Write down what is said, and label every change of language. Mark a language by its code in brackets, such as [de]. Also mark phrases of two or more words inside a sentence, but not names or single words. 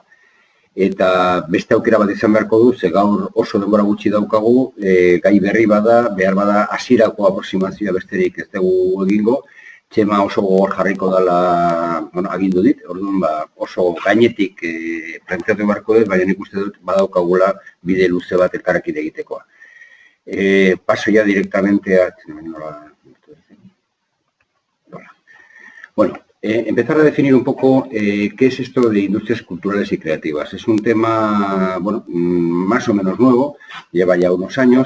[eu] Eta beste aukera bat izan beharko du, ze gaur oso denbora gutxi daukagu, gai berri bada, behar bada hasierako aproximazioa besterik ez dugu egingo, Txema oso gogor jarriko dela, bueno, agindu dit, orduan oso gainetik planteatu beharko dut, baina nik uste dut badaukagula bide luze bat elkarrekin egitekoa. [es] Paso ya directamente a... Bueno, empezar a definir un poco qué es esto de industrias culturales y creativas. Es un tema, bueno, más o menos nuevo, lleva ya unos años.